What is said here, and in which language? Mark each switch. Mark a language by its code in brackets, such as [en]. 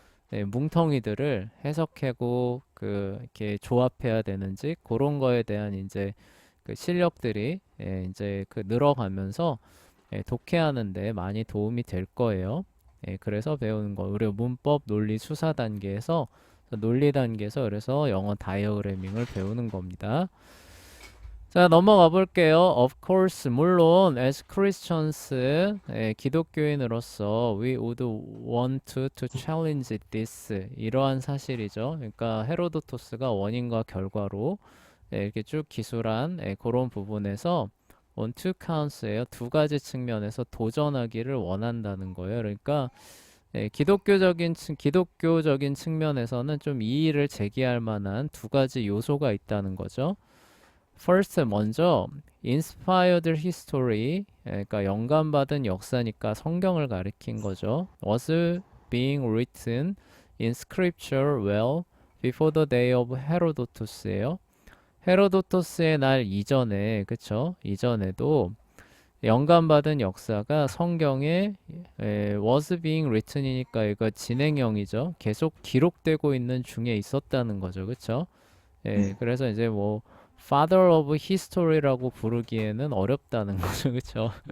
[ko] 뭉텅이들을 해석하고 이렇게 조합해야 되는지 그런 거에 대한 이제 그 실력들이 이제 늘어가면서 독해하는데 많이 도움이 될 거예요. 그래서 배우는 거. 우리 문법, 논리, 수사 단계에서 논리 단계에서 그래서 영어 다이어그래밍을 배우는 겁니다. 자, 넘어가 볼게요. [en] Of course, [ko] 물론, [en] as Christians, [ko] 기독교인으로서, [en] we would want to challenge this. [ko] 이러한 사실이죠. 그러니까 헤로도토스가 원인과 결과로 이렇게 쭉 기술한 그런 부분에서 [en] on two counts [ko] 예요. 두 가지 측면에서 도전하기를 원한다는 거예요. 그러니까 기독교적인 측면에서는 좀 이의를 제기할 만한 두 가지 요소가 있다는 거죠. [en] First, [ko] 먼저 [en] inspired history, [ko] 그러니까 영감받은 역사니까 성경을 가리킨 거죠. [en] Was being written in scripture well before the day of Herodotus예요. [ko] 헤로도토스의 날 이전에, 그쵸? 이전에도 영감받은 역사가 성경에 [en] was being written [ko] 이니까 이거 진행형이죠. 계속 기록되고 있는 중에 있었다는 거죠. 그쵸? 그래서 이제 뭐 Father of History라고 부르기에는 어렵다는 거죠. 그쵸?